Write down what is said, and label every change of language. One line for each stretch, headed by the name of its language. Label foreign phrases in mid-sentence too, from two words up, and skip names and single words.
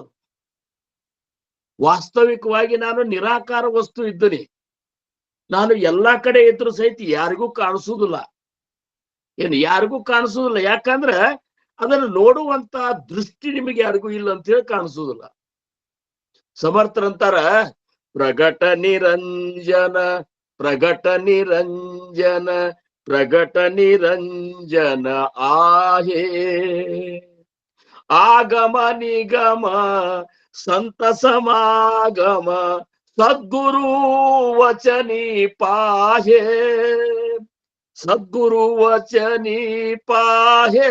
Kannada: ವಾಸ್ತವಿಕವಾಗಿ ನಾನು ನಿರಾಕಾರ ವಸ್ತು ಇದ್ದೀನಿ. ನಾನು ಎಲ್ಲಾ ಕಡೆ ಇದ್ರು ಸಹಿತ ಯಾರಿಗೂ ಕಾಣಿಸುವುದಿಲ್ಲ. ಯಾರಿಗೂ ಕಾಣಿಸುವುದಿಲ್ಲ. ಯಾಕಂದ್ರ ಅದನ್ನ ನೋಡುವಂತ ದೃಷ್ಟಿ ನಿಮಗೆ ಯಾರಿಗೂ ಇಲ್ಲ ಅಂತ ಹೇಳಿ ಕಾಣಿಸುವುದಿಲ್ಲ.
Marathi: ಸಮರ್ಥರಂತಾರ, प्रगट निरंजन प्रगट निरंजन प्रगट निरंजन आहे, आगम निगम संत समागम सद्गुरु वचनी पाहे, सद्गुरु वचनी पाहे.